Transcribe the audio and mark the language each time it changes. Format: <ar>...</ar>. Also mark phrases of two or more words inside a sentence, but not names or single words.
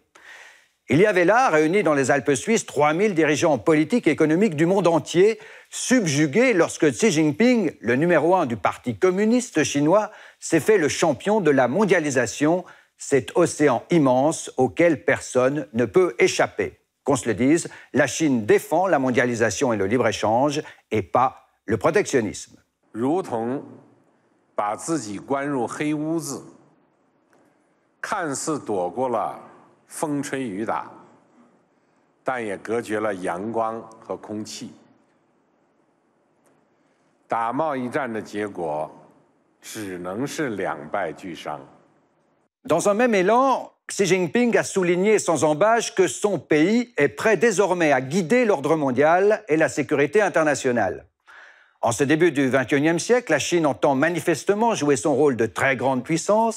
<fr>Il y avait là, réunis dans les Alpes suisses, 3000 dirigeants politiques et économiques du monde entier, subjugués lorsque Xi Jinping, le numéro 1 du Parti communiste chinois, s'est fait le champion de la mondialisation, cet océan immense auquel personne ne peut échapper. Qu'on se le dise, la Chine défend la mondialisation et le libre-échange et pas le protectionnisme.</fr> <zh>如同把自己关入黑屋子，看似躲过了风吹雨打，但也隔绝了阳光和空气。打贸易战的结果只能是两败俱伤。</zh> <fr>Dans un même élan, Xi Jinping a souligné sans embâche que son pays est prêt désormais à guider l'ordre mondial et la sécurité internationale. En ce début du XXIe siècle, la Chine entend manifestement jouer son rôle de très grande puissance.</fr>